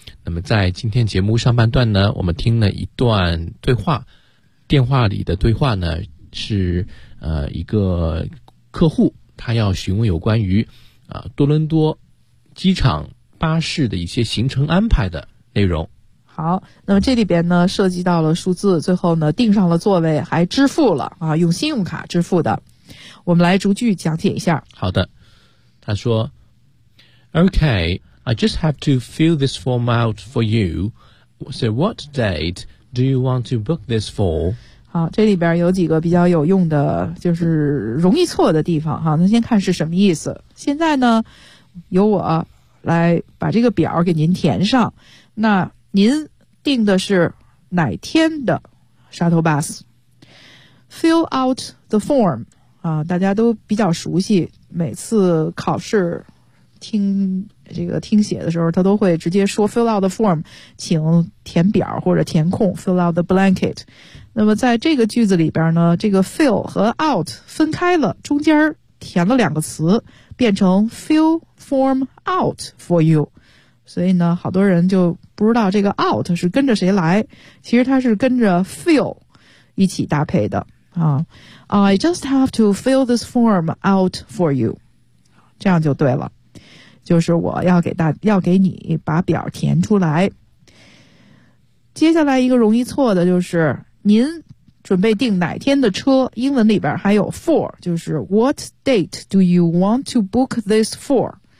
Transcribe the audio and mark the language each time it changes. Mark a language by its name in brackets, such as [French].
[Chinese] 那么在今天节目上半段呢，我们听了一段对话，电话里的对话呢是一个客户，他要询问有关于多伦多机场巴士的一些行程安排的内容。好，那么这里边呢涉及到了数字，最后呢订上了座位还支付了啊，用信用卡支付的。我们来逐句讲解一下。好的，他说 [English] Okay, I just have to fill this form out for you. So what date do you want to book this for? [Chinese] 好，这里边有几个比较有用的，就是容易错的地方哈。那先看是什么意思。现在呢由我来把这个表给您填上，那您定的是哪天的 shuttle bus？ Fill out the form 啊，大家都比较熟悉，每次考试听这个听写的时候，他都会直接说 [English] fill out the form， [Chinese] 请填表或者填空 ， [English] fill out the blanket。 [Chinese] 那么在这个句子里边呢，这个 fill 和 out 分开了，中间填了两个词，变成 [English] fill form out for you。 [Chinese] 所以呢好多人就不知道这个 out 是跟着谁来，其实它是跟着 fill 一起搭配的。 [English] I just have to fill this form out for you. [Chinese] 这样就对了，就是我要给你把表填出来。接下来一个容易错的就是，您准备订哪天的车？英文里边还有 [English] for， [Chinese] 就是 [English] What date do you want to book this for？